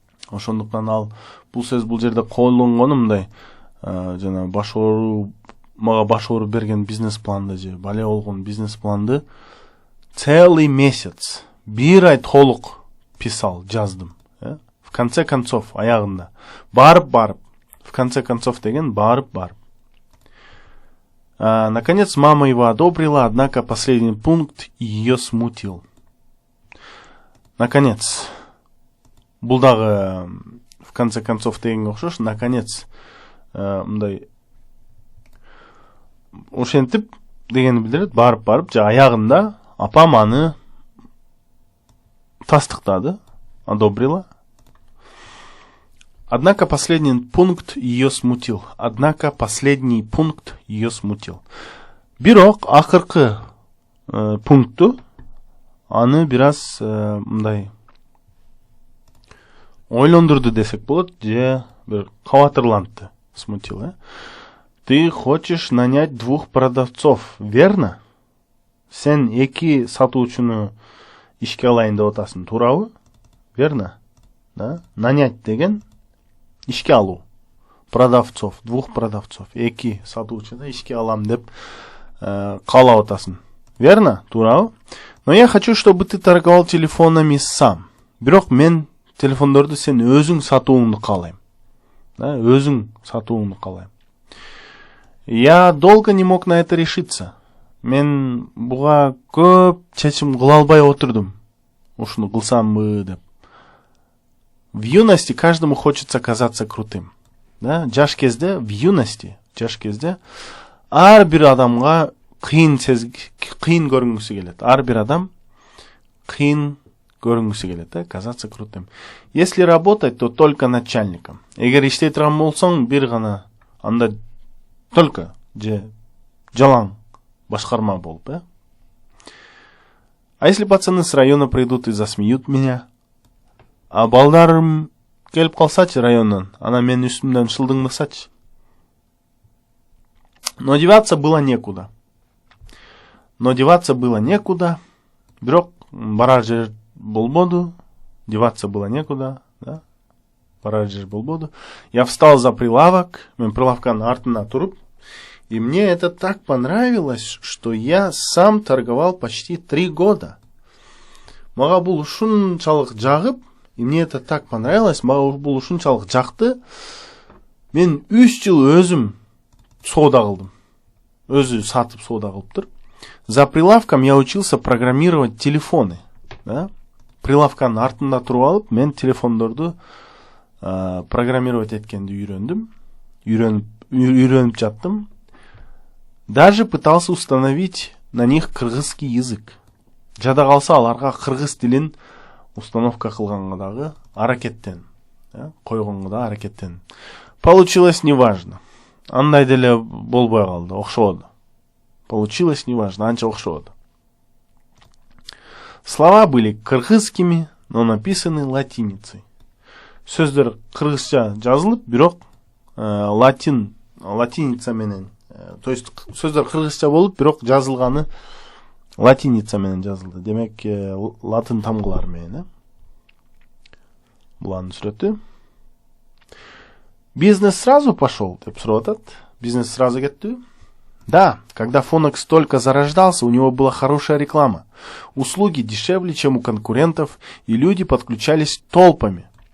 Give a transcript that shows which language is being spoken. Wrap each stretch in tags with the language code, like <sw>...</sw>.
<ky>Ошондуктан ал бул сөз бул жерде колдонгону мындай жана мага баш ооруп берген бизнес-планды же бале болгон бизнес-планды</ky> <ru>целый месяц,</ru> <ky>бир ай толук писал, жаздым.</ky> <ru>В конце концов,</ru> <ky>аягында барып,</ky> <ru>в конце концов деген барып. Наконец мама его одобрила, однако последний пункт ее смутил. Наконец,</ru> <ky>бул дагы</ky> <ru>в конце концов</ru> <ky>дегенге окшош,</ky> <ru>наконец</ru> <ky>мындай ошентип дегени билдирет, барып же аягында апам аны тастыктады, одобрила.</ky> <ru>Однако последний пункт ее смутил.</ru> <ky>Бирок акыркы пункту аны бираз мындай ойлондурду десек болот, же бир кабатырлантты, смутил.</ky> <ru>Ты хочешь нанять 2 продавцов, верно?</ru> <ky>Сен 2 сатуучуну ишке алайын деп атасың, туурабы? Верно? Да? Нанять деген ишке алуу. Продавцов,</ky> <ru>2 продавцов,</ru> <ky>2 сатуучуну ишке алам деп каалап атасың. Верно? Туурабы?</ky> <ru>Но я хочу, чтобы ты торговал телефонами сам.</ru> <ky>Бирок мен телефондорду сен өзүң сатууңду каалайм. Да, өзүң сатууңду каалайм.</ky> <ru>Я долго не мог на это решиться.</ru> <ky>Мен буга көп чечим кыла албай отурдум. Ушуну кылсамбы деп.</ky> <ru>В юности каждому хочется казаться крутым.</ru> <ky>Да, жаш кезде,</ky> <ru>в юности,</ru> <ky>жаш кезде ар бир адамга кыйын көрүнгүсү келет. Ар бир адам кыйын көрүнгүсү келет, да,</ky> <ru>казаться крутым. Если работать, то только начальником.</ru> <ky>Эгер иштей турган болсоң, бир гана анда только же жалаң башкарма болуп, да?</ky> <ru>А если пацаны с района придут и засмеют меня,</ru> <ky>а балдарым келип калсачы райондан, ана менин үстүмдөн шылдыңдасачы.</ky> <ru>Но деваться было некуда.</ru> <ky>Бирок барар жер болбоду.</ky> <ru>Деваться было некуда, да?</ru> <ky>Барар жер болбоду.</ky> <ru>Я встал за прилавок,</ru> <ky>мен прилавканын артына туруп,</ky> <ru>и мне это так понравилось, что я сам торговал почти 3 года.</ru> <ky>Мага бул ушунчалык жагып,</ky> <ru>и мне это так понравилось,</ru> <ky>мага бул ушунчалык жакты. Мен 3 жыл өзүм соода кылдым. Өзү сатып соода кылыптыр.</ky> <ru>За прилавком я учился программировать телефоны, да?</ru> <ky>Прилавканын артында туруп алып, мен телефондорду программировать эткенди үйрөнүп жаттым.</ky> <ru>Даже пытался установить на них кыргызский язык.</ru> <ky>Жада калса аларга кыргыз тилин установка кылганга дагы аракеттен, койгонго да аракеттен.</ky> <ru>Получилось неважно.</ru> <ky>Андай деле болбой калды, окшободу.</ky> <ru>Получилось неважно,</ru> <ky>анча окшободу.</ky> <ru>Слова были кыргызскими, но написаны латиницей.</ru> <ky>Сөздөр кыргызча жазылып, бирок латиница менен,</ky> <ru>то есть</ru> <ky>сөздөр кыргызча болуп, бирок жазылганы латиница менен жазылды. Демек, латын тамгылары менен, булардын сүрөтү.</ky> <ru>Бизнес сразу пошел,</ru> <ky>деп сурап атат. Бизнес сразу кетти.</ky> <ru>Да, когда Phonex только зарождался, у него была хорошая реклама. Услуги дешевле, чем у конкурентов, и люди подключались толпами.</ru>